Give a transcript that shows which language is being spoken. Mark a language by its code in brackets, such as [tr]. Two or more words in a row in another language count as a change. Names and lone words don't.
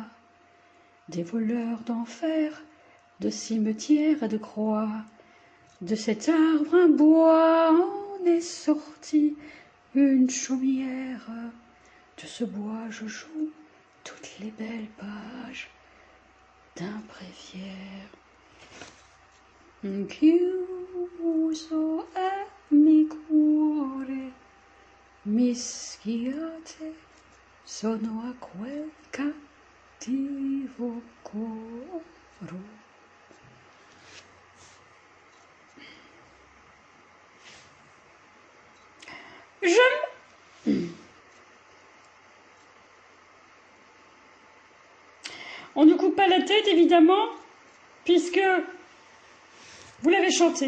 [fr] Des voleurs d'enfer, de cimetières et de croix. De cet arbre un bois en est sorti une chaumière. De ce bois je joue toutes les belles pages d'un bréviaire. [it] Chiuso è mi cuore, mischiate, sono a quel cattivo coro. [fr] On ne coupe pas la tête, évidemment, puisque vous l'avez chanté.